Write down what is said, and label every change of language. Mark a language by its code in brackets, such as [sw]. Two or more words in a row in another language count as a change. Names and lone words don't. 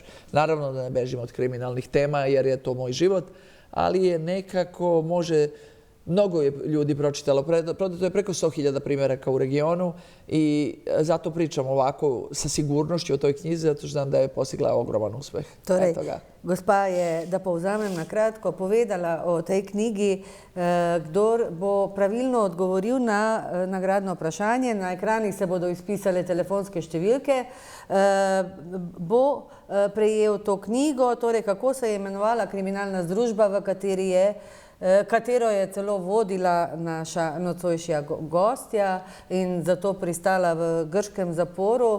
[sr] Naravno da ne bežimo od kriminalnih tema jer je to moj život, ali je nekako mnogo je ljudi pročitalo. Prodato je preko 100.000 primjeraka u regionu i zato pričam ovako sa sigurnošću o toj knjizi, zato što znam da je postigla ogroman uspeh. [sl] Torej, gospa je, da povzamem na kratko, povedala o tej knjigi. Kdor bo pravilno odgovoril na nagradno vprašanje, na ekranih se bodo izpisale telefonske številke, bo prejel to knjigo, torej kako se je imenovala kriminalna združba, v kateri je katero je celo vodila naša nocojšnja gostja in zato pristala v grškem zaporu.